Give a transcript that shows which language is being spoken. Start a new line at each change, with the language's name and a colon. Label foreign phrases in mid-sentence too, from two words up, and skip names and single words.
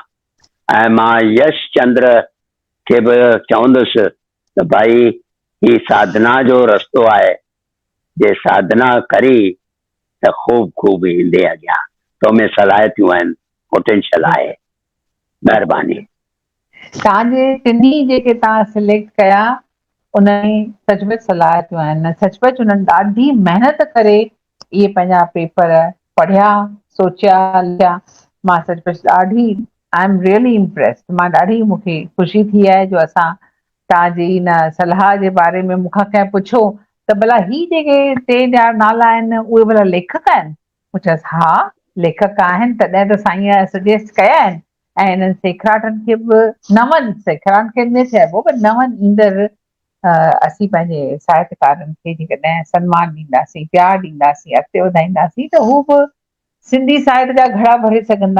Sindhi: ऐं मां यश चंद्र खे बि चवंदुसि त भाई ही साधना जो रस्तो आहे, जे साधना करी त खूब खूब ईंदे अॻियां, तो में सलाहियतूं आहिनि, पोटेंशियल आहे। महिरबानी। तव्हांजे टिनी जेके तव्हां सिलेक्ट कया उन्हनि सचमुच सलाहियतूं आहिनि, सचमुच उन्हनि ॾाढी महिनत करे इहे पंहिंजा पेपर पढ़िया, सोचिया, लिखिया। मां सचुपचु ॾाढी
English: I am really impressed.
Sindhi: मां ॾाढी मूंखे ख़ुशी थी आहे जो असां तव्हांजी हिन सलाह जे बारे में मूंखां कंहिं पुछो त भला ही जेके टे ॼणा नाला आहिनि उहे भला लेखक आहिनि? मूं चयोसि हा लेखक आहिनि, तॾहिं त साईं सजेस्ट कया आहिनि। ऐं हिननि सेखराटनि खे बि नवनि सेखराटनि खे न चइबो पर नवनि ईंदड़ असीं पंहिंजे साहित्यकारनि खे जेकॾहिं सम्मान ॾींदासीं, प्यारु ॾींदासीं, अॻिते वधाईंदासीं त हू बि सिंधी साहित्य जा घड़ा भरे सघंदा।